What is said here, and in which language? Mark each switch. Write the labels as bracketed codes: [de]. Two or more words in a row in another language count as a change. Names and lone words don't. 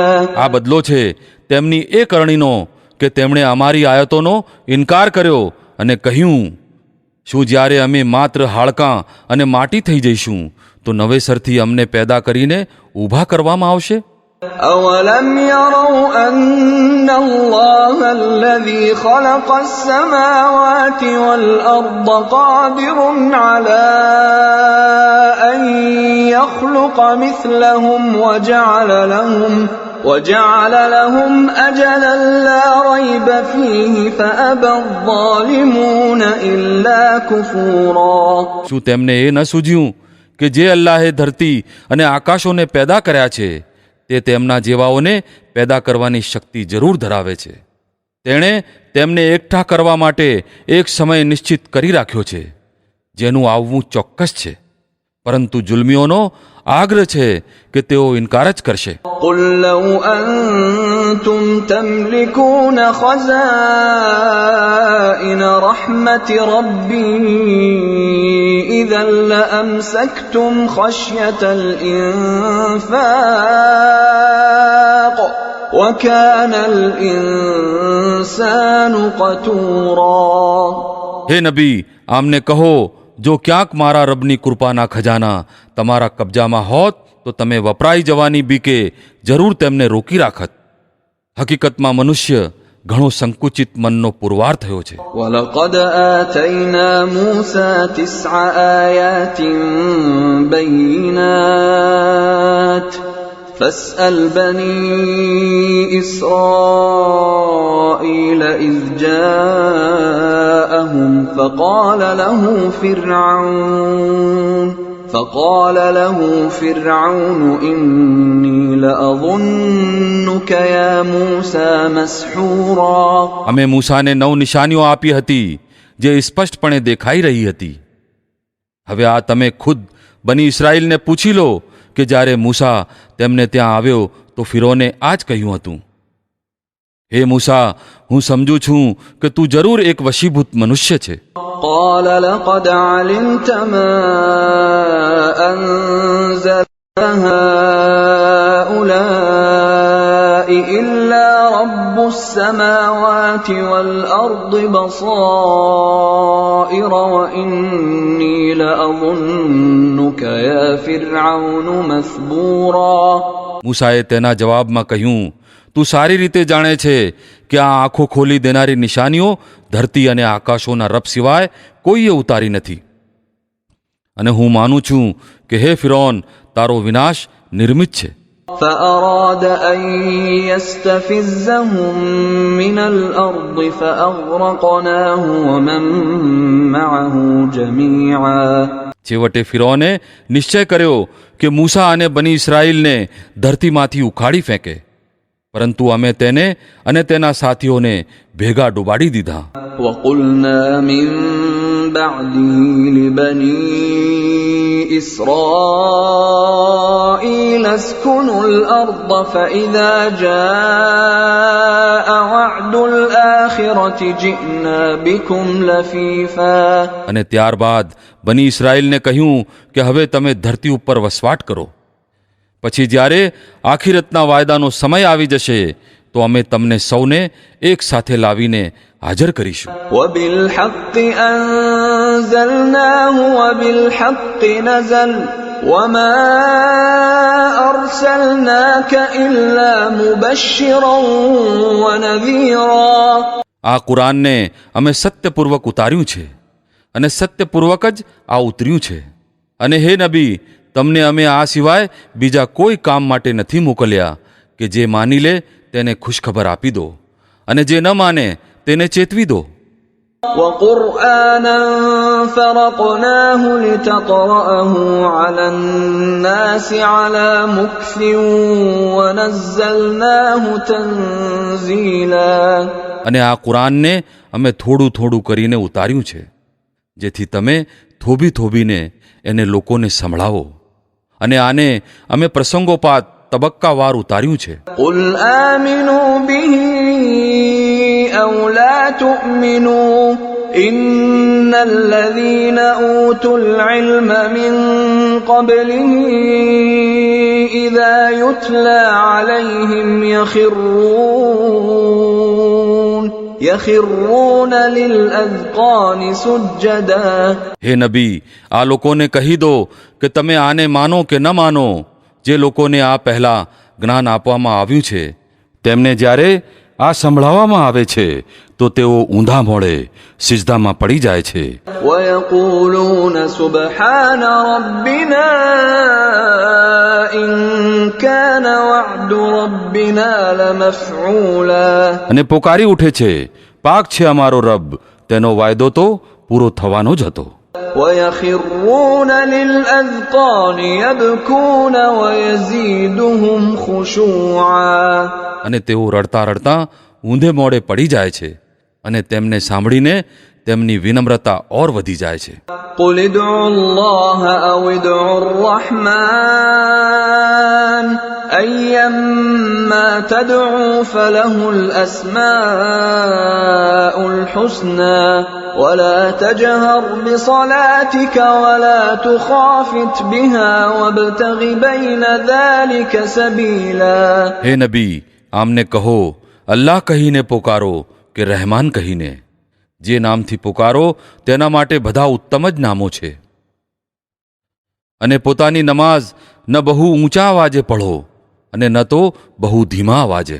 [gu] આ બદલો છે તેમની એ કરણીનો કે તેમણે અમારી આયતોનો ઇનકાર કર્યો અને કહ્યું, શું જ્યારે અમે માત્ર હાડકાં અને માટી થઈ જઈશું તો નવેસરથી અમને પેદા કરીને ઊભા કરવામાં આવશે? [ar] أولم يروا أن الله الذي خلق السماوات والأرض قادر على أن يخلق مثلهم وجعل لهم أجلا لا ريب فيه فأبى الظالمون إلا كفورا. [gu] શું તેમને એ ન સૂઝ્યું કે જે અલ્લાહે ધરતી અને આકાશોને પેદા કર્યા છે તે તેમના જેવાઓને પેદા કરવાની શક્તિ જરૂર ધરાવે છે. તેણે તેમને એકઠા કરવા માટે એક સમય નિશ્ચિત કરી રાખ્યો છે જેનું આવવું ચોક્કસ છે, પરંતુ જુલ્મીઓનો આગ્રહ છે કે તેઓ ઇનકાર જ કરશે. [ar] قل لو أنتم تملكون خزائن رحمة ربي إذا لأمسكتم خشية الإنفاق وكان الإنسان قتورا. [gu] હે નબી, આમને કહો, જો ક્યાંક મારા રબની કૃપાના ખજાના તમારા કબજામાં હોત તો તમે વપરાઈ જવાની બીકે જરૂર તેમને રોકી રાખત. હકીકતમાં મનુષ્ય ઘણો સંકુચિત મનનો પુરવાર થયો છે. [ar] ولقد آتينا موسى 9 آيات بينات فاسأل بني إسرائيل إذ جاءهم فقال له فرعون إني لأظنك يا موسى مسحورا. [gu] અમે મૂસાને 9 નિશાનીઓ આપી હતી જે સ્પષ્ટપણે દેખાઈ રહી હતી. હવે આ તમે ખુદ બની ઇસ્રાયેલને પૂછી લો કે જ્યારે મૂસા તેમને ત્યાં આવ્યો તો ફિરૌને આ જ કહ્યું હતું, હે મૂસા, હું સમજુ છું કે તું જરૂર એક વશીભૂત મનુષ્ય છે. [ar] قال لقد علمت ما أنزل هؤلاء إلا رب السماوات والأرض بصائر وإني لأظنك يا فرعون مثبورا. [gu] મૂસાએ તેના જવાબમાં કહ્યું, તું સારી રીતે જાણે છે કે આ આંખો ખોલી દેનારી નિશાનીઓ ધરતી અને આકાશોના રબ સિવાય કોઈએ ઉતારી નથી, અને હું માનું છું કે હે ફિરૌન, તારો વિનાશ નિર્મિત છે. [ar] فأراد أن يستفزهم من الأرض فأغرقناه ومن معه جميعا. [gu] છેવટે ફિરૌને નિશ્ચય કર્યો કે મૂસા અને બની ઇસ્રાયેલને ધરતીમાંથી ઉખાડી ફેંકે, પરંતુ અમે તેને અને તેના સાથીઓને ભેગા ડૂબાડી દીધા. [ar] وقلنا من بعده لبني إسرائيل اسكنوا الأرض فإذا جاء وعد الآخرة جئنا بكم لفيفا. [gu] અને ત્યારબાદ બની ઇસ્રાયેલને કહ્યું કે હવે તમે ધરતી ઉપર વસવાટ કરો. પછી જ્યારે આખિરતના વાયદાનો સમય આવી જશે તો અમે તમને સૌને એક સાથે લાવીને હાજર કરીશું. [ar] وبالحق أنزلناه وبالحق نزل وما أرسلناك إلا مبشرا ونذيرا. [gu] આ કુરાનને અમે સત્યપૂર્વક ઉતાર્યું છે અને સત્યપૂર્વક જ આ ઉતર્યું છે. અને હે નબી, તમને અમે આ સિવાય બીજા કોઈ કામ માટે નથી મોકલ્યા કે જે માની લે તેને ખુશખબર આપી દો અને જે ન માને તેને ચેતવી દો. [ar] وقرآنا فرقناه لتقرأه على الناس على مكث ونزلناه تنزيلا. [gu] અને આ કુરાનને અમે થોડું થોડું કરીને ઉતાર્યું છે જેથી તમે થોભી થોભીને એને લોકોને સંભળાવો. અને આને અમે પ્રસંગોપાત તબક્કાવાર ઉતાર્યું છે. [ar] قل آمنوا به أو لا تؤمنوا إن الذين أوتوا العلم من قبله إذا يتلى عليهم يخرون للأذقان سجدا. [gu] હે નબી, આ લોકોને કહી દો કે તમે આને માનો કે ન માનો. જે લોકોને આ પહેલા જ્ઞાન આપવામાં આવ્યું છે તેમને જ્યારે આ સંભળાવવામાં આવે છે તો તેઓ ઊંધા મોડે સિજદામાં પડી જાય છે. [ar] ويقولون سبحان ربنا إن كان وعد ربنا لمفعولا. [gu] અને પોકારી ઉઠે છે, પાક છે અમારો રબ, તેનો વાયદો તો પૂરો થવાનો જ હતો. [ar] ويخرون للأذقان يبكون ويزيدهم خشوعا. [gu] અને તેઓ રડતા રડતા ઊંધે મોડે પડી જાય છે અને તેમને સાંભળીને તેમની વિનમ્રતા ઓર વધી જાય છે. [ar] قل ادعوا الله أو ادعوا الرحمن أيما تدعوا فله الأسماء الحسنى ولا تجهر بصلاتك ولا تخافت بها وابتغ بين ذلك سبيلا. [gu] હે નબી, આમને કહો, અલ્લાહ કહીને પોકારો કે રહેમાન કહીને. જે નામથી પોકારો તેના માટે બધા ઉત્તમ જ નામો છે. અને પોતાની નમાઝ ન બહુ ઊંચા અવાજે પઢો અને ન તો બહુ ધીમા અવાજે.